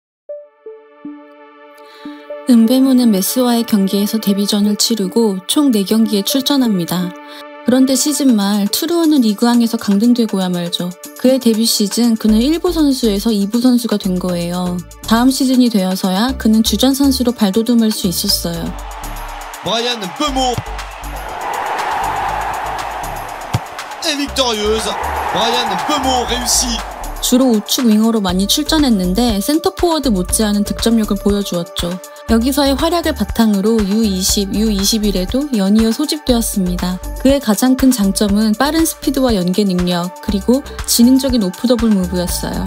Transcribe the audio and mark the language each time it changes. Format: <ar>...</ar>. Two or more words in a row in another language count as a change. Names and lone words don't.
<ko>은베모는 메스와의 경기에서 데뷔전을 치르고 총 4경기에 출전합니다. 그런데 시즌 말 투르와는 리그왕에서 강등되고야 말죠. 그의 데뷔 시즌 그는 1부 선수에서 2부 선수가 된 거예요. 다음 시즌이 되어서야 그는 주전 선수로 발돋움할 수 있었어요.</ko> <fr>Bryan Mbeumo est victorieuse. Bryan Mbeumo réussit.</fr> <ko>주로 우측 윙어로 많이 출전했는데 센터포워드 못지않은 득점력을 보여주었죠. 여기서의 활약을 바탕으로 U20, U21에도 연이어 소집되었습니다. 그의 가장 큰 장점은 빠른 스피드와 연계 능력, 그리고 지능적인 오프 더블 무브였어요.</ko>